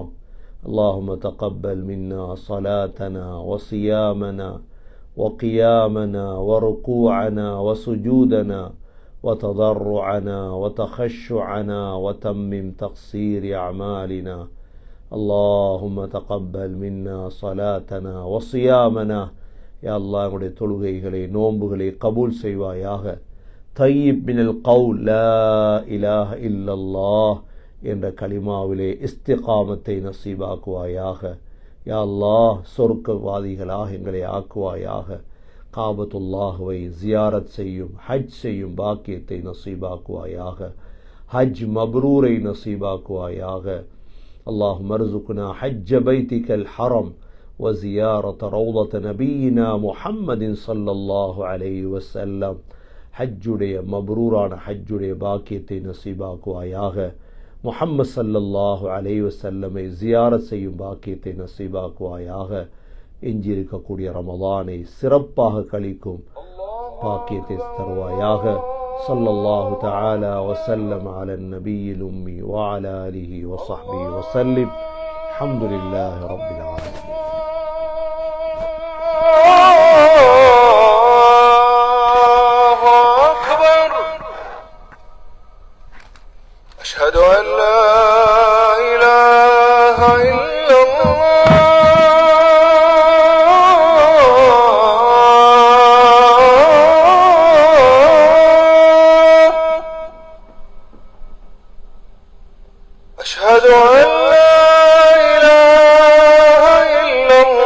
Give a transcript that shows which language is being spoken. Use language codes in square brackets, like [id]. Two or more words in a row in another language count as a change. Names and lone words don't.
[ar] اللهم تقبل منا صلاتنا وصيامنا وقيامنا وركوعنا وسجودنا وتضرعنا وتخشعنا وتمم تقصير أعمالنا. اللهم تقبل منا صلاتنا وصيامنا. يا الله [ta] எங்களுடைய தொழுகைகளை நோன்புகளை கபூல் செய்வாயாக. [ar] طيب من القول لا إله إلا الله [ta] என்ற கலிமாவிலே இஸ்திகாமத்தை நசீபாக்குவாயாக. [ar] يا الله, [ta] சொர்க்கவாதிகளாக எங்களை ஆக்குவாயாக. காபத்துல்லாஹுவை ஜியாரத் செய்யும் ஹஜ் செய்யும் பாக்கியத்தை நசீபாக்குவாயாக. [ar] حج مبرور [ta] நசீபாக்குவாயாக. [ar] اللهم ارزقنا حج بيتك الحرم وزيارة روضة نبينا محمد صلى الله عليه وسلم. [ta] ஹஜ்ஜுடைய மப்ரூரான ஹஜ்ஜுடைய பாக்கியத்தை நசீபாக்குவாயாக. முஹம்மது [ar] صلى الله عليه وسلم [ta] ஜியாரத் செய்யும் பாக்கியத்தை நசீபாக்குவாயாக. எஞ்சியிருக்கக்கூடிய ரமலானை சிறப்பாக கழிக்கும் பாக்கியத்தை தருவாயாக. [ar] صلى الله تعالى وسلم على النبي الأمي وعلى آله وصحبه وسلم. الحمد لله رب العالمين. أشهد أن لا إله إلا الله. أشهد أن لا إله إلا